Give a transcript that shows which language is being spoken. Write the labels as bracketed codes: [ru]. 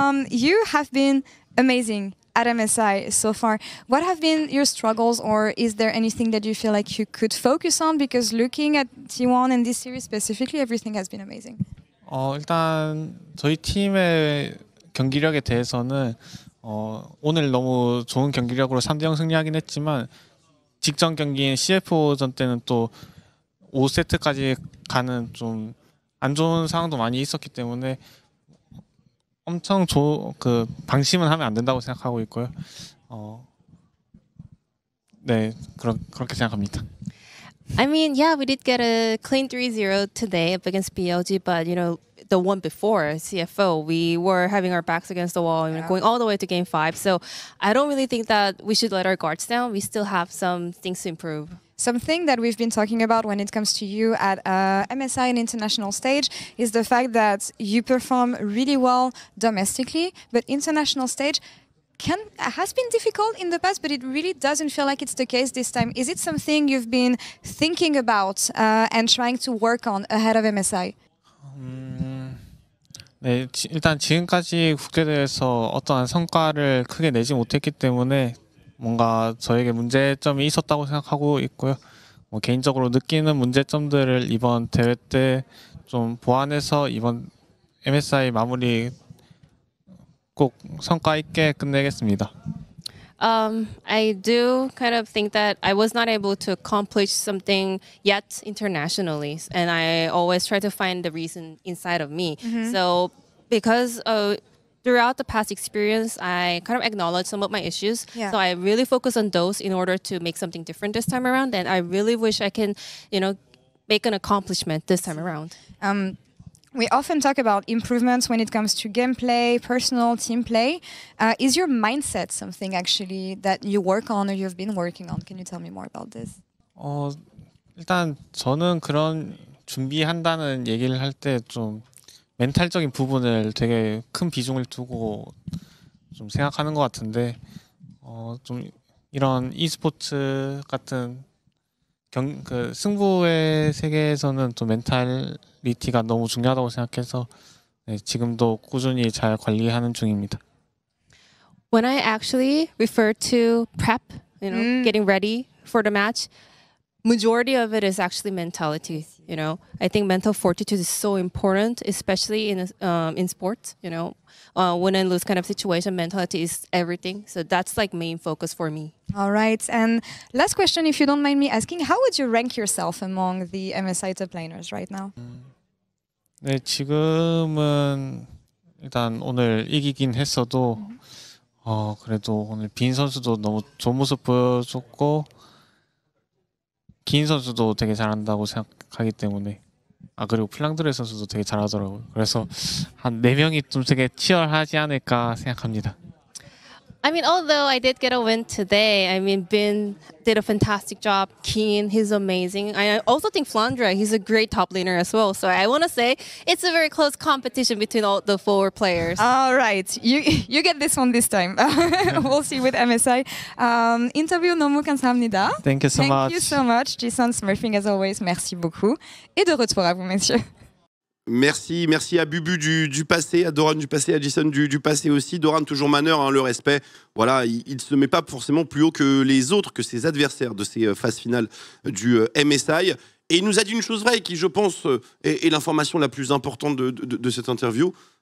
[en] You have been amazing at MSI so far. What have been your struggles, or is there anything that you feel like you could focus on? Because looking at T1 and this series specifically, everything has been amazing. [ko] 일단 저희 팀의 경기력에 대해서는 오늘 너무 좋은 경기력으로 3대0 승리하긴 했지만 직전 경기인 CFO전 때는 또 5세트까지 가는 좀 안 좋은 상황도 많이 있었기 때문에 엄청 방심은 하면 안 된다고 생각하고 있고요. 네, 그렇게 생각합니다. [en] I mean, yeah, we did get a clean 3-0 today up against BLG, but you know, the one before CFO, we were having our backs against the wall, going all the way to game 5. So I don't really think that we should let our guards down. We still have some things to improve. Something that we've been talking about when it comes to you at MSI and international stage is the fact that you perform really well domestically, but international stage has been difficult in the past, but it really doesn't feel like it's the case this time. Is it something you've been thinking about and trying to work on ahead of MSI? [ko] 네, 일단 지금까지 국제대회에서 어떠한 성과를 크게 내지 못했기 때문에 뭔가 저에게 문제점이 있었다고 생각하고 있고요. 개인적으로 느끼는 문제점들을 이번 대회 때 좀 보완해서 이번 MSI 마무리 꼭 성과 있게 끝내겠습니다. [en] I do kind of think that I was not able to accomplish something yet internationally, and I always try to find the reason inside of me. So because throughout the past experience, I kind of acknowledged some of my issues. Yeah. So I really focus on those in order to make something different this time around. And I really wish I can, make an accomplishment this time around. We often talk about improvements when it comes to gameplay, personal team play. Is your mindset something actually that you work on or you've been working on? Can you tell me more about this? [ko] 일단 저는 그런 준비한다는 얘기를 할 때 좀 멘탈적인 부분을 되게 큰 비중을 두고 좀 생각하는 것 같은데 좀 이런 e스포츠 같은 승부의 세계에서는 또 멘탈리티가 너무 중요하다고 생각해서 지금도 꾸준히 잘 관리하는 중입니다. [en] When I actually refer to prep, getting ready for the match, majority of it is actually mentality. I think mental fortitude is so important, especially in sports. Win and lose kind of situation, mentality is everything. So that's like main focus for me. All right. And last question, if you don't mind me asking, how would you rank yourself among the MSI top laners right now? [ko] 네, 지금은 일단 오늘 이기긴 했어도 그래도 오늘 빈 선수도 너무 좋은 모습 보여줬고 긴 선수도 되게 잘한다고 생각하기 때문에 그리고 플랑드레 선수도 되게 잘하더라고요. 그래서 한 4명이 좀 되게 치열하지 않을까 생각합니다. [en] I mean, although I did get a win today, I mean, Bin did a fantastic job. Keen, he's amazing. I also think Flandre, he's a great top laner as well. So I want to say it's a very close competition between all the 4 players. All right, you get this one this time. We'll see with MSI. Interview [ko] 너무 감사합니다. [en] Thank you so much. Thank you so much. Jason Smurfing, as always, [fr] merci beaucoup. Et de retour à vous, messieurs. Merci à Bubu du passé, à Doran du passé, à Jason du passé aussi. Doran toujours maneur, hein, le respect. Voilà, il ne se met pas forcément plus haut que les autres, que ses adversaires de ces phases finales du MSI. Et il nous a dit une chose vraie qui, je pense, est l'information la plus importante de cette interview.